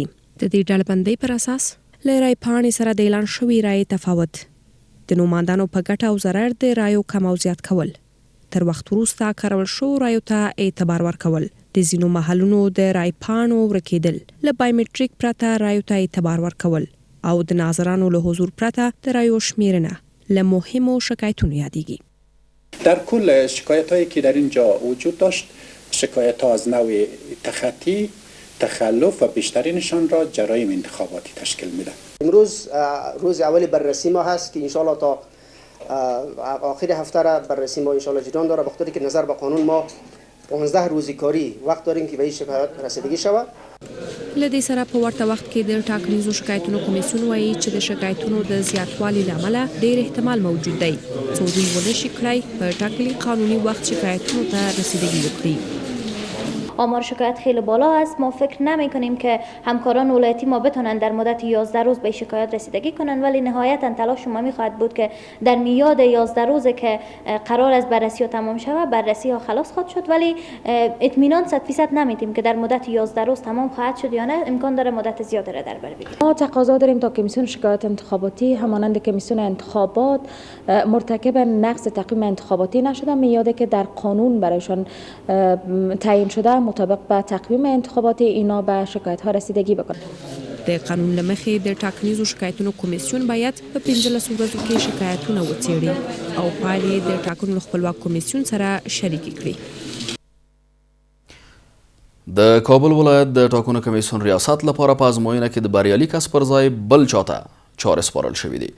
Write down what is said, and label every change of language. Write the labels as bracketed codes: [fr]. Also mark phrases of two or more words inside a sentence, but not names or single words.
[ps] د دې ډلبندۍ پر اساس له رای پاڼې سره د اعلان شوي رایې تفاوت، د نوماندانو په ګټه او ضرر د رایو کم او زیات کول، تر وخت وروسته کارول شوو رایو ته اعتبار ورکول، د ځینو محلونو د رای پاڼو ورکېدل، له بایومټریک پرته رایو ته اعتبار ورکول او د ناظرانو له حضور پرته د رایو شمیرنه له مهمو شکایتونو یادیږي. [fa] در کل شکایت‌هایی که در اینجا وجود داشت، شکایت‌ها از نوع تخطی، تخلف و بیشترینشان را جرایم انتخاباتی تشکیل میدن. امروز روز اول بررسی ما هست که انشالله تا آخر هفته را بررسی ما انشالله جریان داره، بخاطر که نظر به قانون ما 15 روزی کاری وقت داریم که به این شکایت رسیدگی شود. [ps] له دې سره په ورته وخت کې د ټاکنیزو شکایتونو کمیسیون وایي چې د شکایتونو د زیاتوالي له امله ډېر احتمال موجود دی څو دوی ونشي کړی په ټاکلي قانوني وخت شکایتونو ته رسیدگی وکړي. [fa] آمار شکایت خیلی بالا است. ما فکر نمی کنیم که همکاران ولایتی ما بتونن در مدت 11 روز به شکایت رسیدگی کنن، ولی نهایتا تلاش ما می خواهد بود که در میاد 11 روزه که قرار است بررسی ها تمام شود، بررسی ها خلاص خواهد شد، ولی اطمینان 100% نمیدیم که در مدت 11 روز تمام خواهد شد یا نه. امکان داره مدت زیادی را در بر بگیریم. ما تقاضا داریم تا کمیسیون شکایات انتخاباتی همانند کمیسیون انتخابات مرتکب نقض تقویم انتخاباتی نشدن، میاده که در قانون برایشان تعیین شده مطابق با تقویم انتخاباتی اینا به شکایت ها رسیدگی بکنند. [ps] د قانون له مخې د ټاکنیزو شکایتونو کمیسیون باید په 15 ورځو کې شکایتونه وڅېړي او پایلې د ټاکنو خپلواک کمیسیون سره شریکې کړي. د کابل ولایت د ټاکنو کمیسیون ریاست لپاره په ازموینه کې د بریالي کس پر ځای بل چاته چارې سپارل شوي دي.